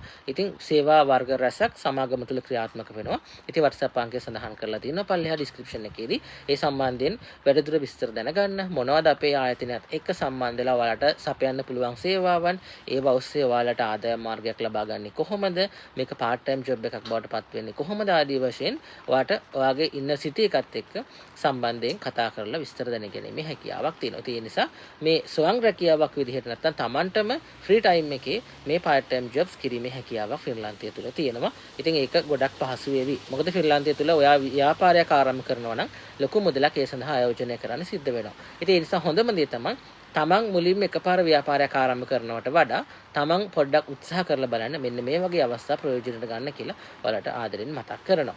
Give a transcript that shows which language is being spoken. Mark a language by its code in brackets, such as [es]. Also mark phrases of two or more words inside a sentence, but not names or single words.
[si] ඉතින් සේවා වර්ග රැසක් සමාගම තුල ක්‍රියාත්මක වෙනවා. ඉතින් WhatsApp අංකය සඳහන් කරලා තියෙනවා පල්ලෙහා description එකේදී. ඒ සම්බන්ධයෙන් වැඩිදුර විස්තර දැනගන්න මොනවද අපේ ආයතනයත් එක්ක සම්බන්ධ වෙලා ඔයාලට සපයන්න පුළුවන් සේවාවන්, ඒවා ඔස්සේ ඔයාලට ආදායම් මාර්ගයක් ලබා ගන්නේ කොහොමද? මේක [en] part time job [si] එකක් බවට පත් වෙන්නේ කොහොමද? ආදී වශයෙන් ඔයාට ඔයාගේ ඉන්න සිටි එකත් එක්ක සම්බන්ධයෙන් කතා කරලා විස්තර දැනගැනීමේ හැකියාවක් තියෙනවා. ඒ නිසා මේ ස්වයං රැකියාවක් විදිහට නැත්නම් Tamanටම [en] free time [si] එකේ මේ [en] part time jobs [si] කිරීමේ හැකියාවක් ෆින්ලාන්තය තුල තියෙනවා. ඉතින් ඒක ගොඩක් පහසු වෙවි. මොකද ෆින්ලාන්තය තුල ඔයා ව්‍යාපාරයක් ආරම්භ කරනවා නම් ලොකු මුදලක් ඒ සඳහා ආයෝජනය කරන්න සිද්ධ වෙනවා. ඉතින් ඒ නිසා හොඳම දේ තමයි තමන් මුලින්ම එකපාර ව්‍යාපාරයක් ආරම්භ කරනවට වඩා තමන් පොඩ්ඩක් උත්සාහ කරලා බලන්න මෙන්න මේ වගේ අවස්ථා ප්‍රයෝජනට ගන්න කියලා ඔයාලට ආදරෙන් මතක් කරනවා.